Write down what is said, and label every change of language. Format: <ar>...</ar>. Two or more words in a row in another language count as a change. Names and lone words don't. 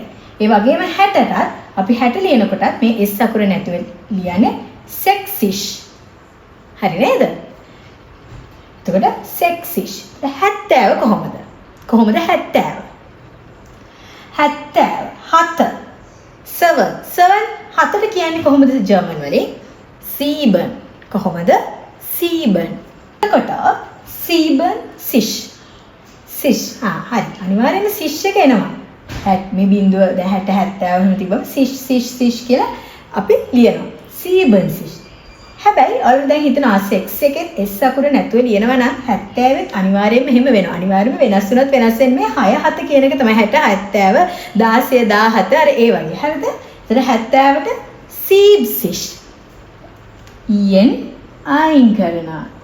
<si>ඒ වගේම 60ටත් අපි 60 ලියනකොටත් මේ S අකුර නැතුව ලියන්නේ 6ish. හරි නේද? එතකොට 6ish. 70 කොහොමද? කොහොමද 70? 7 7ට කියන්නේ කොහොමද ජර්මන් වලින්?</si> <de>sieben. කොහොමද? sieben. එතකොට sieben sich. sich.</de> <si>හරි. අනිවාර්යයෙන්ම sich එක එනවා. මේ බිඳුව දැන් 60 70 එහෙම තිබ්බම sich කියලා අපි ලියනවා.</si> <de>sieben sich.</de> <si>හැබැයි ඔයාලා දැන් හිතනවා 6 එකේ S අකුර නැතුව ලියනවා නම් 70ත් අනිවාර්යයෙන්ම එහෙම වෙනවා. අනිවාර්යයෙන්ම වෙනස් වුණත් වෙනස් වෙන්නේ 6 7 කියන එක තමයි 60 70 16 17 අර ඒ වගේ. හරිද? එතන 70ට siebzig. ien අයින් කරනවා.</si>